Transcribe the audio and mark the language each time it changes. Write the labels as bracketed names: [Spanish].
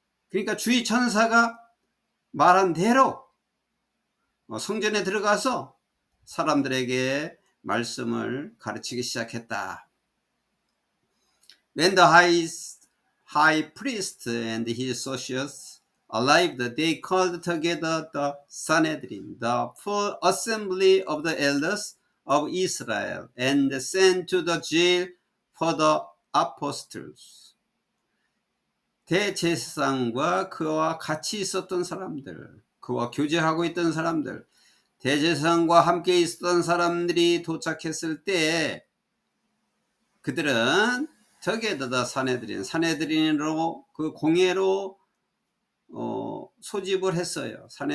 [Korean] 그러니까 주의 천사가 말한 대로 성전에 들어가서 사람들에게 말씀을 가르치기 시작했다. [English] When the high priest and his associates arrived, they called together the Sanhedrin, the full assembly of the elders of Israel, and sent to the jail for the apostles. [Korean] 대제사장과 그와 같이 있었던 사람들, 그와 교제하고 있던 사람들, 대제사장과 함께 있었던 사람들이 도착했을 때 그들은 [English] together [Korean] 산헤드린으로 그 공회로 소집을 했어요.